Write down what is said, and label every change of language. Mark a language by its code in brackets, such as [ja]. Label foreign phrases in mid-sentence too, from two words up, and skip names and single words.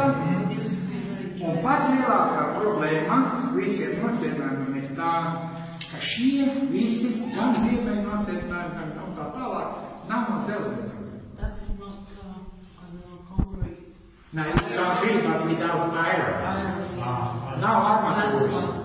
[lv] Un pat lielākā problēma visiem nocietnājumiem ir tā, ka šie visi, gan ziemeļu nocietnājumi, gan tā tālāk, nav no dzelzbetona. [en] That is not concrete. No, it's concrete, but without iron. [lv] Nav armatūras.